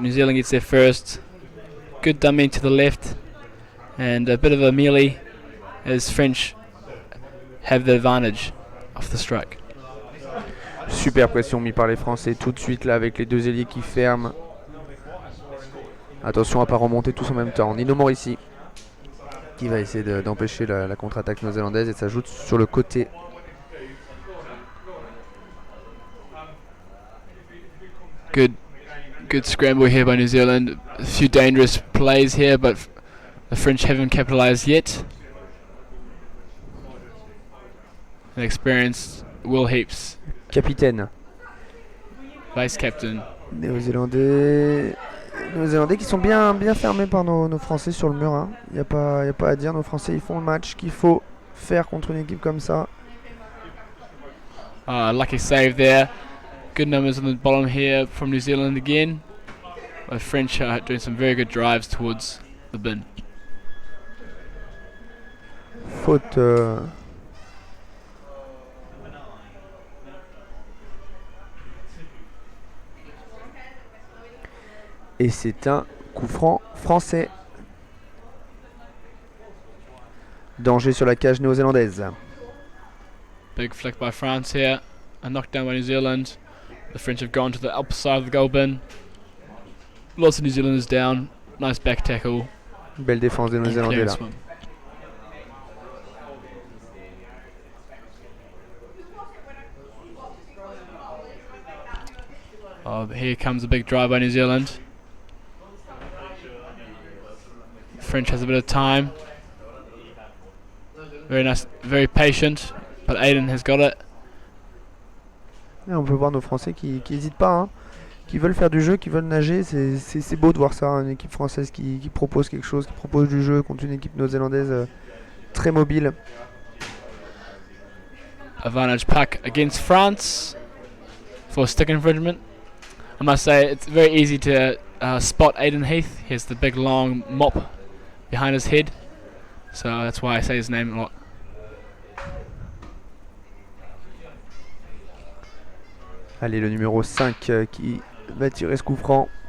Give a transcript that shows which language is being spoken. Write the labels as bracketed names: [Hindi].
[English] New Zealand gets there first. Good dummy to the left, and a bit of a melee as French have the advantage of the strike. [French] Super pression mise par les Français tout de suite là avec les deux ailiers qui ferment. Attention à pas remonter tous en même temps. Nino Morissi qui va essayer d'empêcher la contre-attaque néo-zélandaise et s'ajoute sur le côté. [English] Good scramble here by New Zealand. A few dangerous plays here, but the French haven't capitalised yet. An experienced Will Heaps, [French] Capitaine. [English] vice captain. [French] Néo-zélandais qui sont bien fermés par nos Français sur le mur. Hein. Y a pas à dire, nos Français ils font le match qu'il faut faire contre une équipe comme ça. [English] Lucky save there. Good numbers on the bottom here from New Zealand again. The French are doing some very good drives towards the bin. [French] Faute. Et c'est un coup franc français. Danger sur la cage néo-zélandaise. [English] Big flick by France here. A knockdown by New Zealand. The French have gone to the upper side of the goal bin. Lots of New Zealanders down. Nice back tackle. [French] Belle défense des Néo-Zélandais là. [English] Here comes a big drive by New Zealand. French has a bit of time. Very nice, very patient, but Aiden has got it. [French] Et on peut voir nos Français qui n'hésitent pas. Hein. qui veulent faire du jeu, qui veulent nager. C'est beau de voir ça, une équipe française qui propose quelque chose, qui propose du jeu contre une équipe néo-zélandaise très mobile. [English] Advantage puck against France for stick infringement. I must say it's very easy to spot Aidan Heath. He has the big long mop behind his head, so that's why I say his name a lot. [French] Allez, le numéro 5 qui va tirer ce coup franc.